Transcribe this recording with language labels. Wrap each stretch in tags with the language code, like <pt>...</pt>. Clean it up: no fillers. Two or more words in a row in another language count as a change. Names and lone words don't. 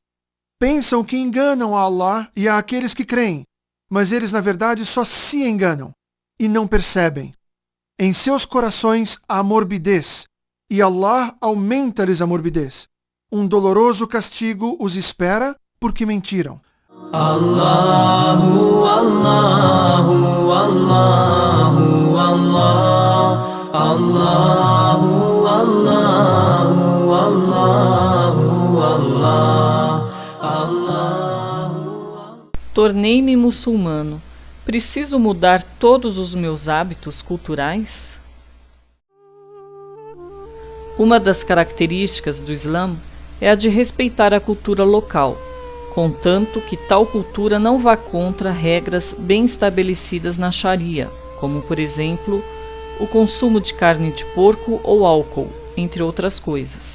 <pt>Pensam que enganam a Allah e há aqueles que creem, mas eles na verdade só se enganam e não percebem. Em seus corações há morbidez, e Allah aumenta-lhes a morbidez. Um doloroso castigo os espera porque mentiram. Allahu, Allahu, Allahu, Allah. Allahu, Allahu, Allahu, Allah. Allahu. Tornei-me muçulmano. Preciso mudar todos os meus hábitos culturais? Uma das características do Islã é a de respeitar a cultura local, contanto que tal cultura não vá contra regras bem estabelecidas na Sharia, como, por exemplo, o consumo de carne de porco ou álcool, entre outras coisas.</pt>